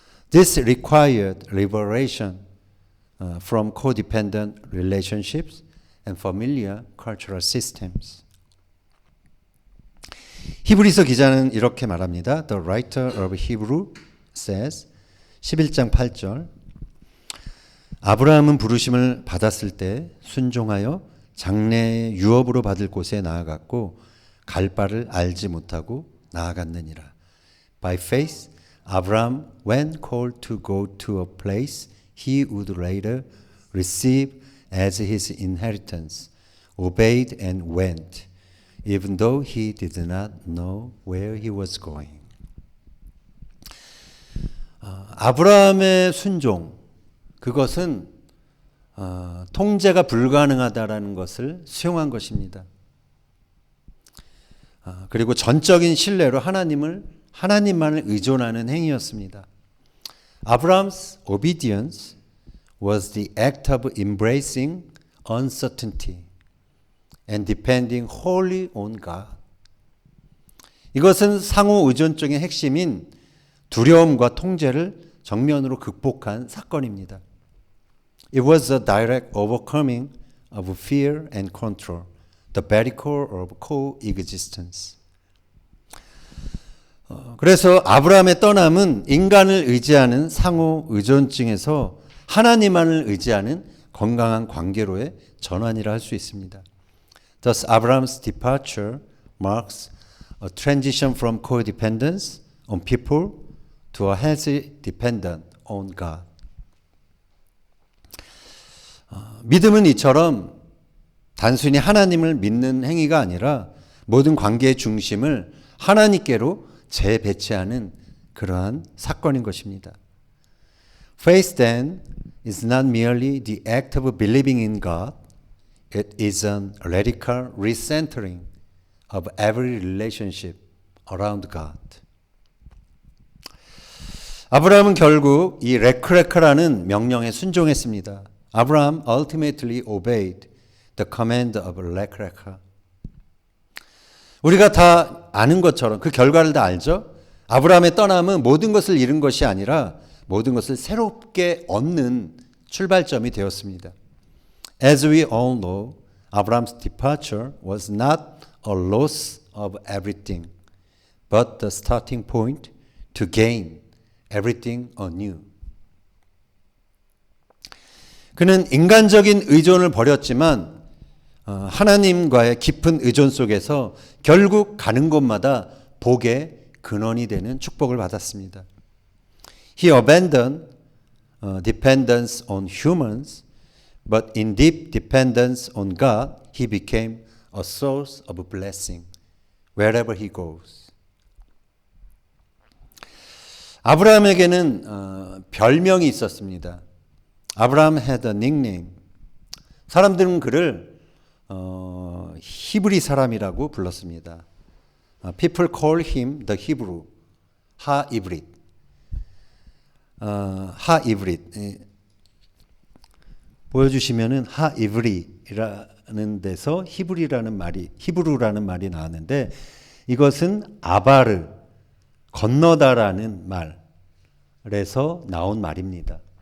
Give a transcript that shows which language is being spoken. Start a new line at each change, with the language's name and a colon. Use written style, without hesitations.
English: This required liberation from codependent relationships and familiar cultural systems.
Korean: 히브리서 기자는 이렇게 말합니다.
English: The writer of Hebrew says
Korean: 11장 8절 아브라함은 부르심을 받았을 때 순종하여 장래의 유업으로 받을 곳에 나아갔고 갈 바를 알지 못하고 나아갔느니라.
English: By faith, Abraham, when called to go to a place he would later receive as his inheritance, obeyed and went, even though he did not know where he was going.
Korean: 아브라함의 순종, 그것은 통제가 불가능하다라는 것을 수용한 것입니다. 그리고 전적인 신뢰로 하나님만을 의존하는 행위였습니다.
English: Abraham's obedience was the act of embracing uncertainty and depending wholly on God.
Korean: 이것은 상호 의존적인 핵심인 두려움과 통제를 정면으로 극복한 사건입니다.
English: It was a direct overcoming of fear and control, the very core of coexistence.
Korean: 그래서 아브라함의 떠남은 인간을 의지하는 상호 의존증에서 하나님만을 의지하는 건강한 관계로의 전환이라 할 수 있습니다.
English: Thus, Abraham's departure marks a transition from codependence on people to a healthy dependence on God.
Korean: 믿음은 이처럼 단순히 하나님을 믿는 행위가 아니라 모든 관계의 중심을 하나님께로 재배치하는 그러한 사건인 것입니다.
English: Faith then is not merely the act of believing in God. It is an radical recentering of every relationship around God.
Korean: 아브라함은 결국 이 레크레카라는 명령에 순종했습니다.
English: Abraham ultimately obeyed the command of 레크레카.
Korean: 우리가 다 아는 것처럼 그 결과를 다 알죠? 아브라함의 떠남은 모든 것을 잃은 것이 아니라 모든 것을 새롭게 얻는 출발점이 되었습니다.
English: As we all know, Abraham's departure was not a loss of everything, but the starting point to gain everything anew.
Korean: 그는 인간적인 의존을 버렸지만 하나님과의 깊은 의존 속에서 결국 가는 곳마다 복의 근원이 되는 축복을 받았습니다.
English: He abandoned dependence on humans, but in deep dependence on God, he became a source of blessing wherever he goes.
Korean: 아브라함에게는 별명이 있었습니다.
English: Abraham had a nickname.
Korean: 사람들은 그를 히브리 사람이라고 불렀습니다.
English: People call him the Hebrew, 하이브릿.
Korean: 하이브릿. 보여주시면은 하이브리라는 데서 히브루라는 말이 나왔는데 이것은 아바르, 건너다라는 말에서 나온 말입니다.